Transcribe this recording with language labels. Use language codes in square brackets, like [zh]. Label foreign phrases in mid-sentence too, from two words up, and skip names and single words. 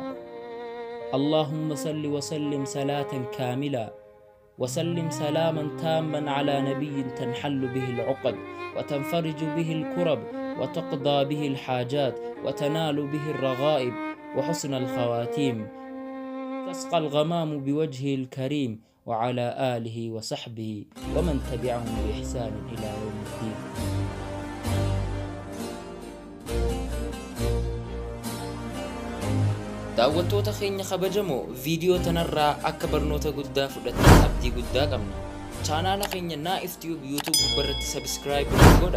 [ar] اللهم صل وسلم صلاة كاملة وسلم سلاما تاما على نبي تنحل به العقد وتنفرج به الكرب وتقضى به الحاجات وتنال به الرغائب وحسن الخواتيم تسقى الغمام بوجهه الكريم وعلى آله وصحبه ومن تبعهم بإحسان إلى يوم الدين. [om] daawwattoota keenya kabajamoo viidiyoo tanarraa akka barnoota guddaa fudhattan abdii guddaa qabna. chaanaala keenya Naif Tube YouTube gubbarratti subscribe godha.